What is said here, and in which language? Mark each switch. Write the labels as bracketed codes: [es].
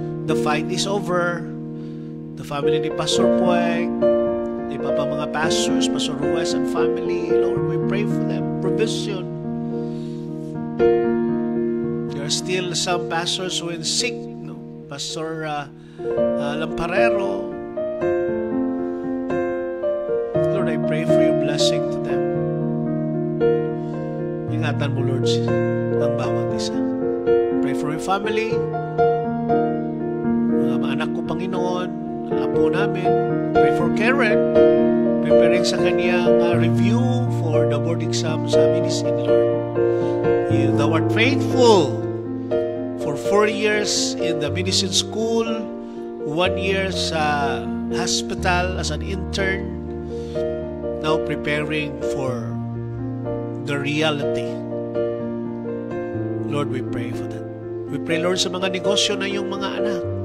[en] The fight is over. The family ni Pastor Pueg, [tl] iba pa mga [en] pastors, Pastor Ruiz and family, Lord, we pray for them. Provision. There are still some pastors who are sick, no? Pastor Lamparero. Lord, I pray for your blessing to them. [tl] Ingatan mo, Lord, ang bawat isa. [en] Pray for your family, [tl] mga anak ko, Panginoon, apo namin. [en] Pray for Karen, preparing sa kanyang review for the board exam sa medicine, Lord. Thou art faithful for 4 years in the medicine school, 1 year sa hospital as an intern, now preparing for the reality. Lord, we pray for that. We pray, [tl] Lord, sa mga negosyo na yung mga anak.